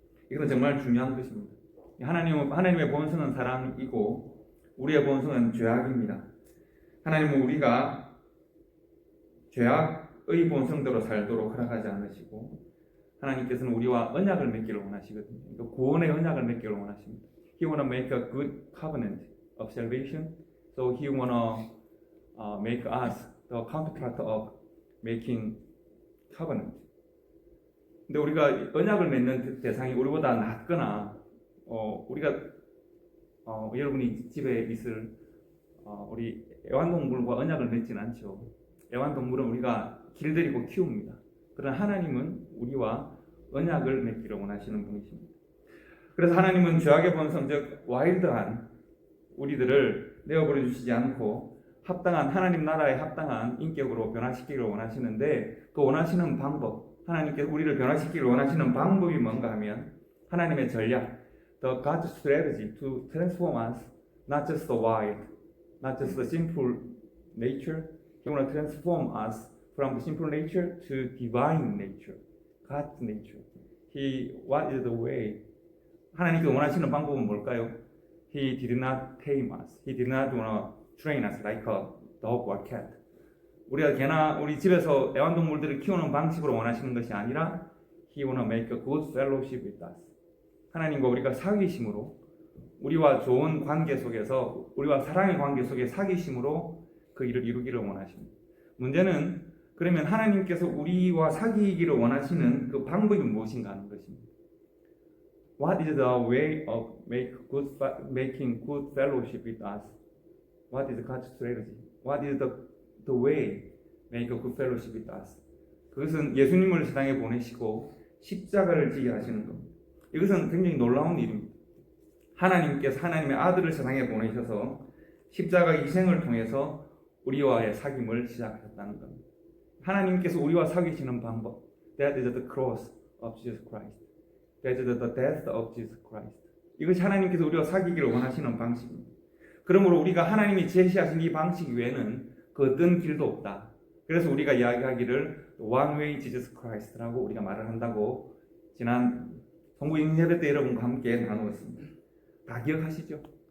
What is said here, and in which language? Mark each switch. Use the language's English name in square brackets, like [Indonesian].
[Korean] 이것은 정말 중요한 것입니다. 하나님의 본성은 사랑이고 우리의 본성은 죄악입니다. 하나님은 우리가 죄악의 본성대로 살도록 허락하지 않으시고 하나님께서는 우리와 언약을 맺기를 원하시거든요. 그러니까 구원의 언약을 맺기를 원하십니다. [English] He wanna make a good covenant of salvation, so He wanna make us the counterpart of making covenant. [Korean] 근데 우리가 언약을 맺는 대상이 우리보다 낫거나 우리가 여러분이 집에 있을 우리 애완동물과 언약을 맺지는 않죠. 애완동물은 우리가 길들이고 키웁니다. 그러나 하나님은 우리와 언약을 맺기를 원하시는 분이십니다. 그래서 하나님은 죄악의 본성, 즉 와일드한 우리들을 내어버려 주시지 않고 합당한 하나님 나라에 합당한 인격으로 변화시키기를 원하시는데 그 원하시는 방법, 하나님께서 우리를 변화시키기를 원하시는 방법이 뭔가 하면 하나님의 전략, [English] the God's strategy to transform us, not just the wild, not just the simple nature. He want to transform us from the simple nature to divine nature, God's nature. What is the way? [Korean] 하나님께서 원하시는 방법은 뭘까요? [English] He did not tame us. He did not want to train us like a dog or cat. [Korean] 우리가 개나 우리 집에서 애완동물들을 키우는 방식으로 원하시는 것이 아니라 [English] He want to make a good fellowship with us. [Korean] 하나님과 우리가 사귀심으로 우리와 좋은 관계 속에서 우리와 사랑의 관계 속에 사귀심으로 그 일을 이루기를 원하십니다. 문제는 그러면 하나님께서 우리와 사귀기를 원하시는 그 방법이 무엇인가 하는 것입니다. [English] What is the way of making good fellowship with us? What is God's strategy? What is the way make a good fellowship with us? [Korean] 그것은 예수님을 세상에 보내시고 십자가를 지게 하시는 겁니다. 이것은 굉장히 놀라운 일입니다. 하나님께서 하나님의 아들을 세상에 보내셔서 십자가 희생을 통해서 우리와의 사귐을 시작하셨다는 겁니다. 하나님께서 우리와 사귀시는 방법, [English] that is the cross of Jesus Christ. That is the death of Jesus Christ. [Korean] 이것이 하나님께서 우리와 사귀기를 원하시는 방식입니다. 그러므로 우리가 하나님이 제시하신 이 방식 외에는 그 어떤 길도 없다. 그래서 우리가 이야기하기를 [English] One way Jesus Christ [Korean] 라고 우리가 말을 한다고 지난 성부 예배 때 여러분과 함께 나누었습니다. 다 기억하시죠?